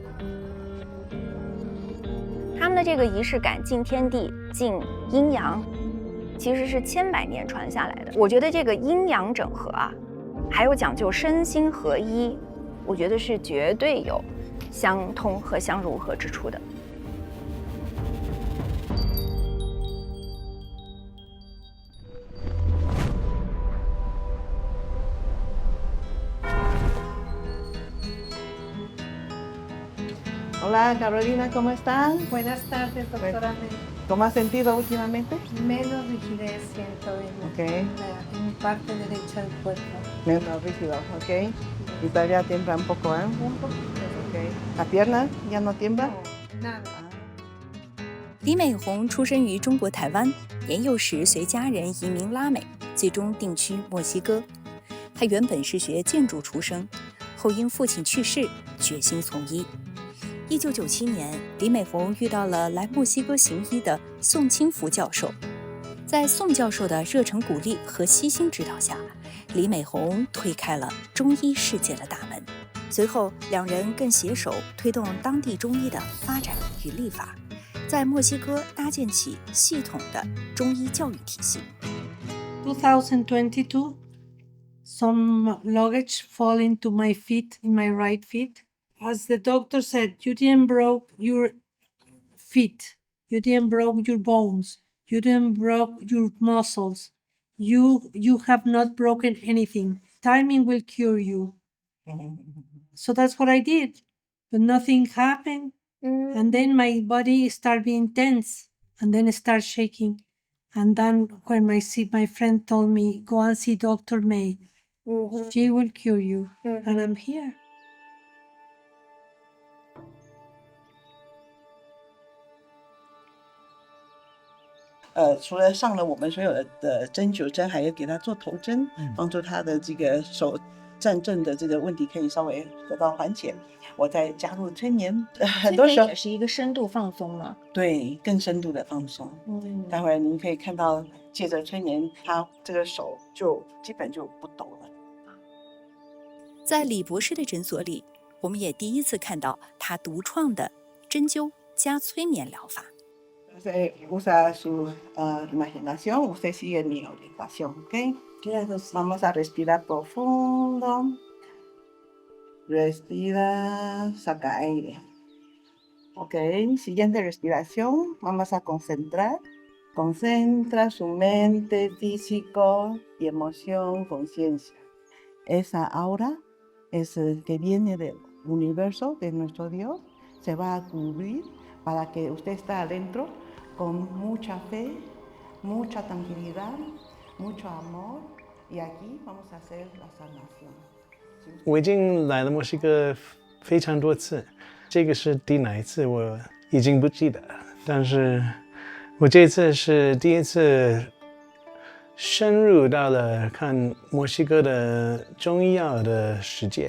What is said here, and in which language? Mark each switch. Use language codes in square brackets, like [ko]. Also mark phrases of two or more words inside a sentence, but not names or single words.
[zh] 他们的这个仪式感，敬天地、敬阴阳，其实是千百年传下来的。我觉得这个阴阳整合啊，还有讲究身心合一，我觉得是绝对有相通和相融合之处的。 [es] Hola Carolina, ¿cómo estás? Buenas tardes, doctora May. ¿Cómo has sentido últimamente? Menos rigidez siento Ok, en mi parte derecha del cuerpo. menos rígido, ok. Y todavía tiembla un poco, ¿eh? Un poquito. Ok. ¿La pierna ya no tiembla? Nada. [zh] 李美红出生于中国台湾，年幼时随家人移民拉美，最终定居墨西哥。她原本是学建筑出身，后因父亲去世，决心从医。1997年，李美红遇到了来墨西哥行医的宋清福教授。在宋教授的热诚鼓励和悉心指导下，李美红推开了中医世界的大门。随后，两人更携手推动当地中医的发展与立法，在墨西哥搭建起系统的中医教育体系。 [en] 2022, some luggage fall into my feet, in my right feet. As the doctor said, you didn't broke your feet, you didn't broke your bones, you didn't broke your muscles. You have not broken anything. Timing will cure you. So that's what I did, but nothing happened. And then my body started being tense, and then it started shaking. And then when my friend told me, go and see Dr. May, she will cure you. And I'm here. [zh] 除了上了我们所有的针灸针，还要给他做头针，帮助他的这个手站正的这个问题可以稍微得到缓解。我再加入催眠，很多时候也是一个深度放松嘛。对更深度的放松。待会儿您可以看到，借着催眠，他这个手就基本就不抖了。在李博士的诊所里，我们也第一次看到他独创的针灸加催眠疗法。 [es] Usa su imaginación, usted sigue mi orientación, ¿ok? Vamos a respirar profundo. Respira, saca aire. Ok, siguiente respiración, vamos a concentrar. Concentra su mente, físico y emoción, conciencia. Esa aura es el que viene del universo, de nuestro Dios. se va a cubrir para que usted esté adentro con mucha fe, mucha tranquilidad, mucho amor. Y aquí vamos a hacer la sanación. [zh] 我已经来了墨西哥非常多次，这个是第哪一次我已经不记得了，但是我这次是第一次深入到了看墨西哥的中医药的世界。